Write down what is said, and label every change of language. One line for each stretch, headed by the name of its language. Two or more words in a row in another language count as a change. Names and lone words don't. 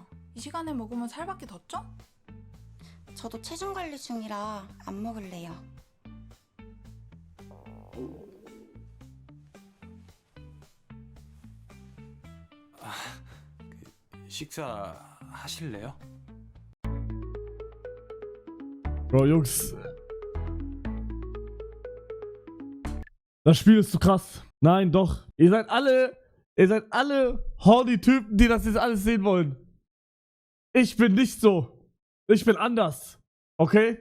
Korean: 이 시간에 먹으면 살밖에 더 쪄? 저도 체중 관리 중이라 안 먹을래요. 식사 하실래요?
German: Bro, Jungs. Das Spiel ist zu krass. Nein, doch. Ihr seid alle horny Typen, die das jetzt alles sehen wollen. Ich bin nicht so. Ich bin anders. Okay?